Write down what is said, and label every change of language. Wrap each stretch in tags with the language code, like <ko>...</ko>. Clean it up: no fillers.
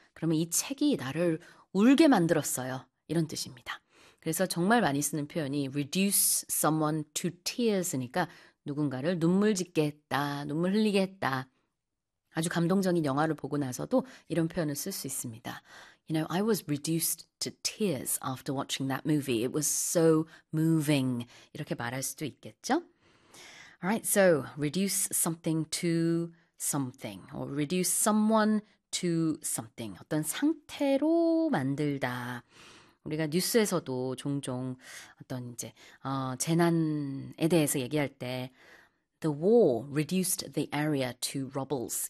<ko>그러면 이 책이 나를 울게 만들었어요. 이런 뜻입니다. 그래서 정말 많이 쓰는 표현이</ko> <en>reduce someone to tears</en> <ko>니까 누군가를 눈물 짓게 했다, 눈물 흘리게 했다. 아주 감동적인 영화를 보고 나서도 이런 표현을 쓸 수 있습니다.</ko> <en>You know, I was reduced to tears after watching that movie. It was so moving.</en> <ko>이렇게 말할 수도 있겠죠?</ko> <en>Alright, so reduce something to something or reduce someone to something.</en> <ko>어떤 상태로 만들다. 우리가 뉴스에서도 종종 어떤 이제 재난에 대해서 얘기할 때</ko> <en>The war reduced the area to rubbles.</en>